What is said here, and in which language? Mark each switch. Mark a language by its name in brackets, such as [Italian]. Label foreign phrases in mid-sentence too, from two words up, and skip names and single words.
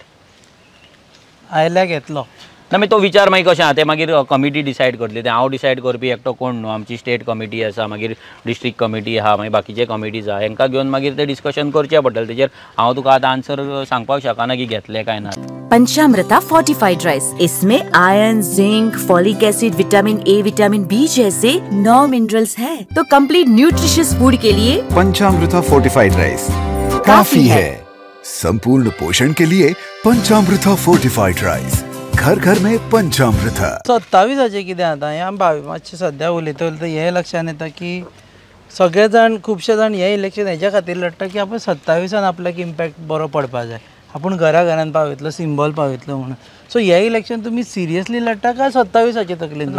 [Konkani] आयल्या घेतलो ना मागीर तो विचार मागीर कशें आहा तें मागीर [English] committee decide [Konkani] करतली. तें हांव डिसायड करपी एकटो कोण न्हू. आमची [English] state committee [Konkani] आसा, मागीर [English] district committee [Konkani] आहा, मागीर बाकीचे कमिटीज आहा, हांकां घेवन मागीर तें डिस्कशन करचें पडटलें. तेजेर हांव तुका आतां आन्सर सांगपाक शकना की घेतले काय ना. [Hindi] पंचामृता फोर्टिफाइड राइस, इसमें आयरन, जिंक, [English] folic acid, [Hindi] विटामिन A, विटामिन B जैसे 9 मिनरल्स हैं, तो [English] complete nutritious food [Hindi] के लिए पंचामृता फोर्टिफाइड राइस काफी है. संपूर्ण पोषण के लिए पंचामृता फोर्टिफाइड राइस, घर घर में पंचामृता. [Konkani] 27 कितें जाता हें आमी मातशें सद्या उलयता हें लक्षांत येता की सगळे जाण खुबशे जाण हे इलेक्शन हेच्या खातीर लढटा की आपण 27 आपल्याक इम्पॅक्ट बरो पडपा जाय, आपण घरान पावयतलो, सिंबल पावयतलो म्हणून. सो हे इलेक्शन तुमी सिरियसली लढटा काय 27 तकलेन?